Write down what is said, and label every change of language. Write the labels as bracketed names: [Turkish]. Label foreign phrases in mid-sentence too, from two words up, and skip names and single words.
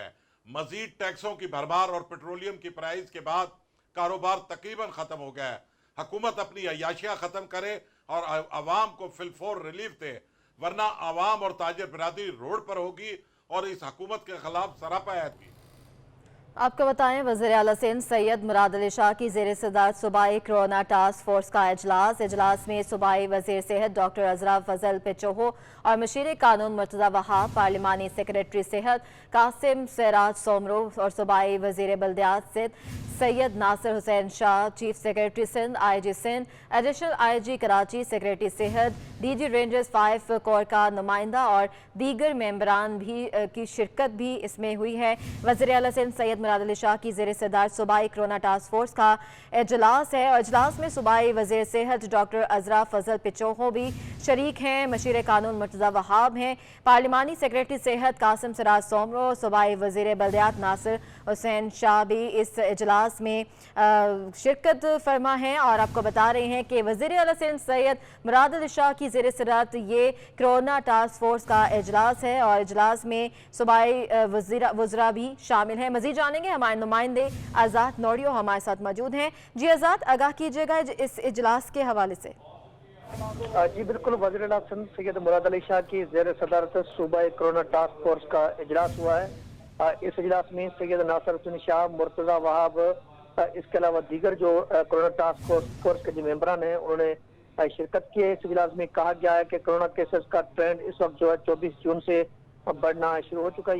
[Urdu] مزید ٹیکسوں کی بھرمار اور پیٹرولیم کی پرائس کے بعد کاروبار تقریباً ختم ہو گیا ہے. حکومت اپنی عیاشیاں ختم کرے اور عوام کو فی الفور ریلیف دے، ورنہ عوام اور تاجر برادری روڈ پر ہوگی اور اس حکومت کے خلاف سراپا آئے گی. آپ کو بتائیں, وزیر اعلیٰ سندھ سید مراد علی شاہ کی زیر صدارت صوبائی [English] corona task force [Urdu] کا اجلاس میں صوبائی وزیر صحت ڈاکٹر عذرا فضل پیچوہو اور مشیر قانون مرتضیٰ وہاب، پارلیمانی سیکرٹری صحت قاسم سراج سومرو اور صوبائی وزیر بلدیات سندھ سید ناصر حسین شاہ, [English] chief secretary [Urdu] سندھ IG سندھ, [English] additional IG [Urdu] کراچی، سیکرٹری صحت، DG رینجرز 5 کور کا نمائندہ اور دیگر ممبران بھی کی شرکت بھی اس میں ہوئی ہے. وزیر اعلیٰ سندھ سید مراد علی شاہ کی زیر صدارت صوبائی [English] corona task force [Urdu] کا اجلاس ہے اور اجلاس میں صوبائی وزیر صحت ڈاکٹر عذرا فضل پیچوہو بھی شریک ہیں. مشیر قانون مرتضیٰ وہاب ہیں. پارلیمانی سیکرٹری صحت قاسم سراج سومرو، صوبائی وزیر بلدیات ناصر حسین شاہ بھی اس اجلاس میں شرکت فرما ہیں. اور آپ کو بتا رہے ہیں کہ وزیر اعلیٰ سندھ سید مراد علی شاہ کی زیر صدارت یہ [English] corona task force [Urdu] کا اجلاس ہے اور اجلاس میں صوبائی وزراء بھی شامل ہیں. مزید جانیں گے، ہمارے نمائندے آزاد نوڈیو ہمارے ساتھ موجود ہیں. جی آزاد، آگاہ کیجیے گا اس اجلاس کے حوالے سے. جی بالکل, وزیر اعلیٰ سندھ سید مراد علی شاہ کی زیر صدارت صوبائی [English] corona task force [Urdu] کا اجلاس ہوا ہے. اس اجلاس میں سید ناصر حسین شاہ، مرتضیٰ وہاب، اس کے علاوہ دیگر جو [English] corona task force [Urdu] کے جو ممبران ہیں انہوں نے شرکت کی ہے. اس اجلاس میں کہا گیا ہے کہ [English] corona cases [Urdu] کا ٹرینڈ اس وقت جو ہے 24 جون سے بڑھنا شروع ہو چکا ہے.